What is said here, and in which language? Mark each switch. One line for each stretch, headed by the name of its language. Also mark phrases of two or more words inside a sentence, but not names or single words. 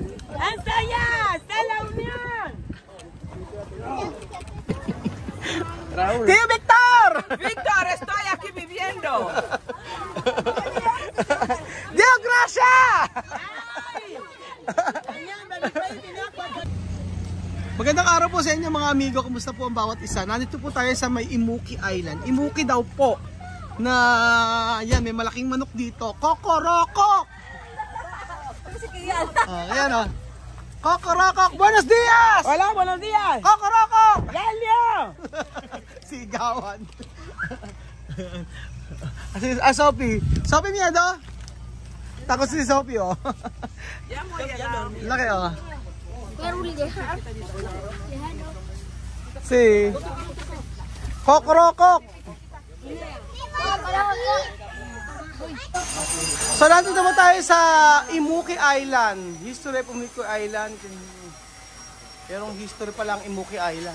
Spanish: ¡Ensaya! ¡Está la unión! ¡Tío Víctor! ¡Víctor, estoy aquí viviendo! ¡Dios, gracias!
Filipino: Magandang araw po sa inyo mga amigo. Kumusta po ang bawat isa? Nandito po tayo sa may Imuki Island. Imuki daw po. Na yan, may malaking manok dito. Kokorokok! Ayan o. Kokorokok!
Spanish: Buenos dias! ¡Hola, buenos días! Kokorokok! ¡Galio!
Filipino: Sigawan. Sophie. Sophie miedo? Takot si Sophie oh.
Spanish: Ya voy a dar.
Filipino: Laki oh. Si Kokorokok. So nandito naman tayo sa Imuki Island.
English: History of Imuki Island.
Filipino: Merong history pa lang Imuki Island.